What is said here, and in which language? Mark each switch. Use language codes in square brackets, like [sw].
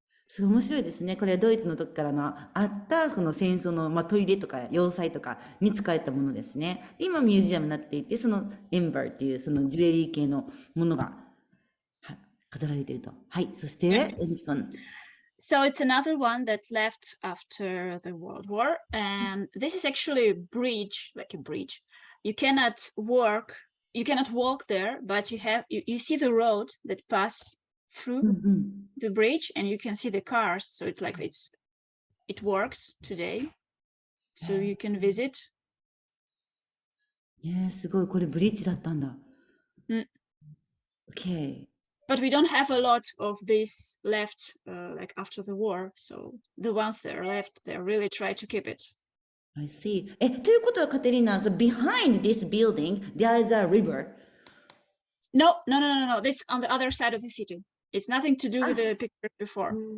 [ja] すごい面白いですね。これはドイツの時からのあったその戦争の、まあ、砦とか要塞とかに使えたものですね。で今ミュージアムになっていて、そのエンバーっていうそのジュエリー系のものが飾られていると。はい。そして、 [en] So it's another one that left after the World War, and this is actually a bridge, like a bridge. You cannot walk there, but you see the road that pass through the bridge, and you can see the cars. So it's like it works today, so you can visit. [ja] すごいこれブリッジだったんだ。 [en] Okay. But we don't have a lot of this left, like after the war. So the ones that are left, they really try to keep it. I see. [ja] ということは [en] カテリーナ、so behind this building, there is a river. No. That's on the other side of the city. It's nothing to do with the picture before.